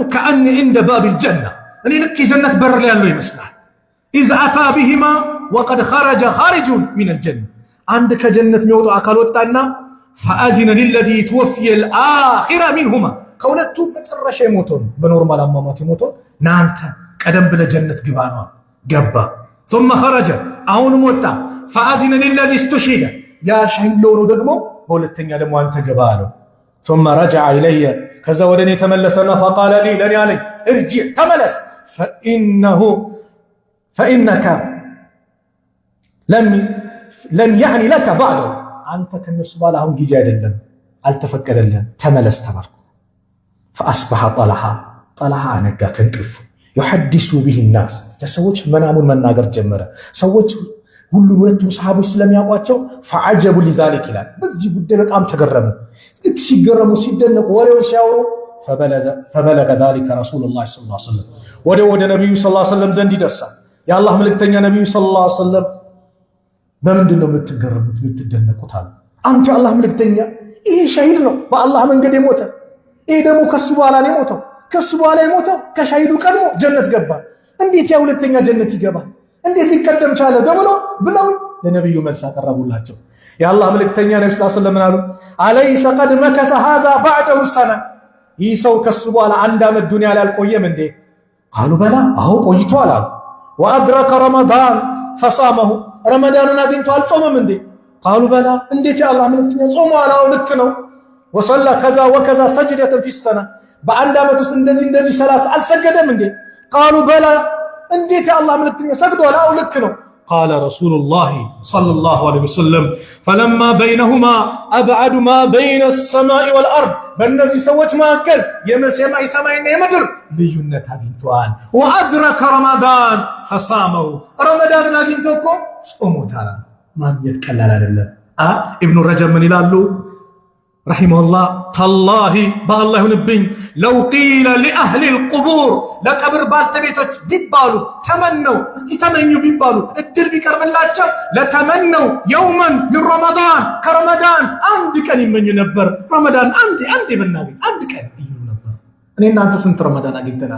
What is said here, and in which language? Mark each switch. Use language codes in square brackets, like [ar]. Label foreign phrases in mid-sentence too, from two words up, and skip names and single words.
[am] ከአኒ እንደ [ar] باب الجنة [am] እኔ ልክ የጀነት በር ላይ ያለው ይመስላል። [ar] إذ أتى بهما وقد خرج خارجا من الجنة [am] አንድ ከጀነት የሚወጣው አካል ወጣና [ar] فأذن للذي توفي الآخر منهما [am] ከሁለቱ መጨረሻ የሞተው በኖርማል አሟሟት የሞተው ናንተ ቀደም ብለ ጀነት ግባ ነው ገባ። [ar] ثم خرج [am] አሁንም ወጣ [ar] فأذن للذي [am] استشهد ያ ሸሂድ ለሆነው ደግሞ በሁለተኛ ደግሞ አንተ ገባ አለው። [ar] ثم رجع الي [am] ከዛ ወደኔ ተመለሰና [ar] فقال لي [am] ለኔ አለኝ ارجع ተመለስ [ar] فإنك لم يعني لك بعده [am] አንተ ከነሱ በኋላ አሁን ጊዜ አይደለም አልተፈቀደልህም ተመለስ ተባልኩ። [ar] فأصبح طلحة [am] ነጋ ከእንቅልፉ [ar] يحدث به الناس [am] ለሰዎች መናሙን መናገር ጀመረ። ሰዎች ሁለቱም ሰሃቦች ስለሚያውቋቸው فعجبوا لذلك ይላል። በዚህ ጉዳይ በጣም ተገረሙ። ሲገረሙ ሲደነቁ ወሬውን ሲያወሩ [ar] فبلغ ذلك رسول الله صلى الله عليه وسلم [am] ወደ ነብዩ [ar] صلى الله عليه وسلم [am] ዘንድ ይደርሳል። የአላህ መልእክተኛ ነብዩ [ar] صلى الله عليه وسلم [am] በምንድን ነው የምትገረሙት የምትደነቁት አሉ። አንተ የአላህ መልእክተኛ ይሄ ሸሂድ ነው በአላህ መንገድ የሞተ ይሄ ደግሞ ከሱ በኋላ ነው የሞተው ከሱ በኋላ የሞተው ከሸሂዱ ቀድሞ ጀነት ገባ እንዴት ያ ሁለተኛ ጀነት ይገባል እንዴት ሊቀደም ቻለ ብለው ለነብዩ መልስ አቀረቡላቸው። የአላህ መልእክተኛ ነብዩ [ar] صلى الله عليه وسلم [am] አሉ [ar] أليس قد مكث هذا بعده سنه [am] ይህ ሰው ከሱ በኋላ አንድ ዓመት ዱንያ ላይ አልቆየም እንዴ? [ar] قالوا بلى [am] አዎ ቆይቷል አሉ። [ar] وأدرك رمضان فصامه [am] ረመዳንን አግኝቶ አልጾመም እንዴ? [ar] قالوا بلى [am] እንዴት የአላህ መልእክተኛ ጾመዋል? አዎ ልክ ነው። [ar] وصلى كذا وكذا سجدة في سنة [am] በአንድ ዓመት ውስጥ እንደዚህ ሰላት አልሰገደም እንዴ? [ar] قالوا بلى [am] እንዴት የአላህ መልእክተኛ ሰግደዋል? አዎ ልክ ነው። [ar] قال رسول الله صلى الله عليه وسلم فلما بينهما أبعد ما بين السماء والأرض [am] በእነዚህ ሰዎች መካከል ሰማይና የምድር ልዩነት አግኝተዋል። [ar] وأدرك رمضان فصامه [am] ረመዳንን አግኝቶ እኮ ጾሞታል። ማግኘት ቀላል አይደለም። ኢብኑ ረጀብ ምን ይላሉ ረሂመሁላህ ተላሂ በአላህ ይሁንብኝ [ar] لو قيل لأهل القبور [am] ለቀብር ባልተቤቶች ቢባሉ ተመነው እስቲ ተመኙ ቢባሉ እድል ቢቀርብላቸው [ar] لتمنوا يوما [am] ምን ረመዳን ከረመዳን አንድ ቀን ይመኙ ነበር። ረመዳን አንድ ብናገኝ አንድ ቀን ይሉ ነበር። እኔ እናንተ ስንት ረመዳን አግኝተናል?